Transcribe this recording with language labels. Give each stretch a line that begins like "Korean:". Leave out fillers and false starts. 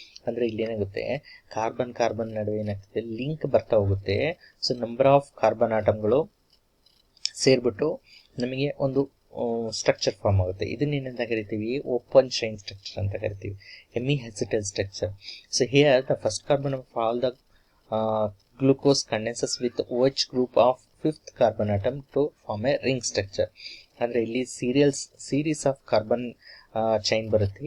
Kannada: ಅಂದ್ರೆ ಇಲ್ಲಿ ಏನಾಗುತ್ತೆ, ಕಾರ್ಬನ್ ನಡುವೆ ಏನಾಗ್ತದೆ, ಲಿಂಕ್ ಬರ್ತಾ ಹೋಗುತ್ತೆ. ಸೊ ನಂಬರ್ ಆಫ್ ಕಾರ್ಬನ್ ಆಟಮ್ಗಳು ಸೇರ್ಬಿಟ್ಟು ನಮಗೆ ಒಂದು ಸ್ಟ್ರಕ್ಚರ್ ಫಾರ್ಮ್ ಆಗುತ್ತೆ. ಇದನ್ನೇನಂತ ಕರಿತೀವಿ, ಓಪನ್ ಚೈನ್ ಸ್ಟ್ರಕ್ಚರ್ ಅಂತ ಕರಿತೀವಿ, hemi acetyl structure.
English: So here the first carbon of all the glucose condenses with OH group of 5th carbon atom to form a ring structure.
Kannada: ಅಂದ್ರೆ ಇಲ್ಲಿ
English: series of carbon chain
Kannada: ಬರುತ್ತೆ.